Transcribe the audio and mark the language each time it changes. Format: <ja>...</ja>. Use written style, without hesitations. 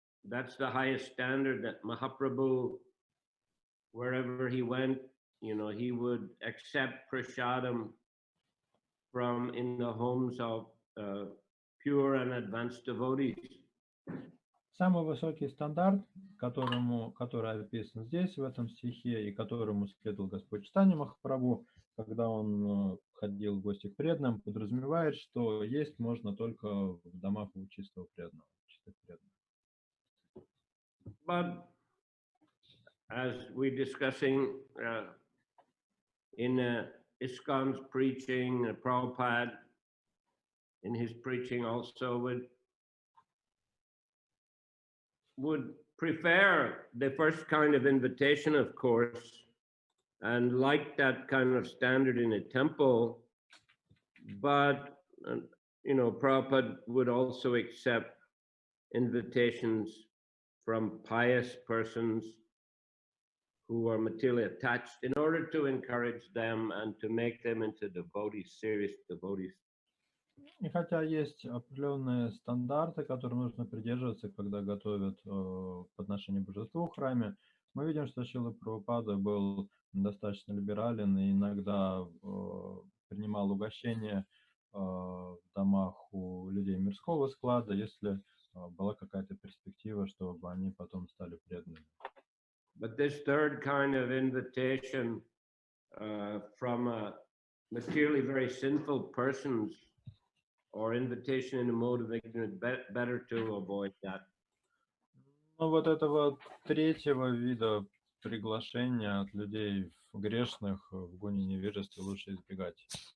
<en>That's the highest standard that Mahaprabhu, wherever he went, he would accept prasadam from in the homes of pure and advanced devotees.</en> <ru>Самый высокий стандарт, который описан здесь, в этом стихе, и которому следовал Господь Чайтанья Махапрабху, когда он ходил в гости к преданным, подразумевает, что есть можно только в домах у чистого преданного, чистых преданных.</ru> <en>But as we're discussing in ISKCON's preaching, Prabhupada in his preaching also would prefer the first kind of invitation, of course, and like that kind of standard in a temple, but Prabhupada would also accept invitations from pious persons who are materially attached in order to encourage them and to make them into devotees, serious devotees.</en> <ru>И хотя есть определенные стандарты, которым нужно придерживаться, когда готовят подношение божеству в храме, мы видим, что Шрила Прабхупада был достаточно либерален и иногда принимал угощения в домах у людей мирского склада, если была какая-то перспектива, чтобы они потом стали преданными.</ru> <en>But this third kind of invitation from materially very sinful persons or invitation in a mode of ignorance, better to avoid that.</en> <ru>Ну вот этого третьего вида приглашения от людей грешных в гоне невежества лучше избегать.</ru>